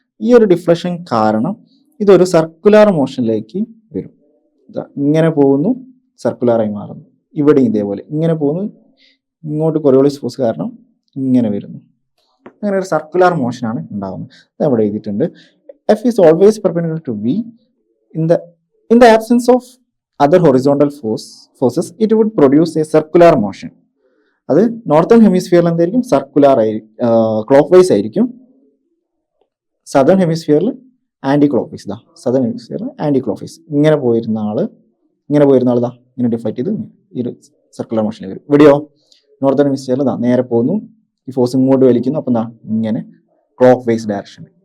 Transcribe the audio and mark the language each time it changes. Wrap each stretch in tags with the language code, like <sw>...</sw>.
<ml>ഈ ഒരു ഡിഫ്ലക്ഷൻ കാരണം ഇതൊരു സർക്കുലർ മോഷനിലേക്ക് വരും. ഇങ്ങനെ പോകുന്നു, സർക്കുലറായി മാറുന്നു. ഇവിടെ ഇതേപോലെ ഇങ്ങനെ പോകുന്നു, ഇങ്ങോട്ട് കൊറിയോളിസ് ഫോഴ്സ് കാരണം ഇങ്ങനെ വരുന്നു. അങ്ങനെ ഒരു സർക്കുലർ മോഷനാണ് ഉണ്ടാകുന്നത്. അത് അവിടെ എഴുതിയിട്ടുണ്ട്.</ml> <en>F is always perpendicular to V. In the absence of other horizontal forces, it would produce a circular motion.</en> <ml>അത് നോർത്തേൺ ഹെമിസ്ഫിയറിൽ എന്തായിരിക്കും? സർക്കുലർ ക്ലോക്ക് വൈസ് ആയിരിക്കും. Southern ഹെമിസ്ഫിയറിൽ anti clock vice. Southern ഹെമിസ്ഫിയറിൽ anti clock vice. ഇങ്ങനെ പോയിരുന്ന ആള് ഇങ്ങനെ deflect ചെയ്ത് ഈ ഒരു സർക്കുലർ മോഷനിൽ വരും. ഇവിടെയോ നോർത്തേൺ ഹെമിസ്ഫിയറിൽ നേരെ പോകുന്നു, ഈ ഫോഴ്സ് ഇങ്ങോട്ട് വലിക്കുന്നു, അപ്പം ഇങ്ങനെ ക്ലോക്ക് വൈസ് ഡയറക്ഷൻ.</ml>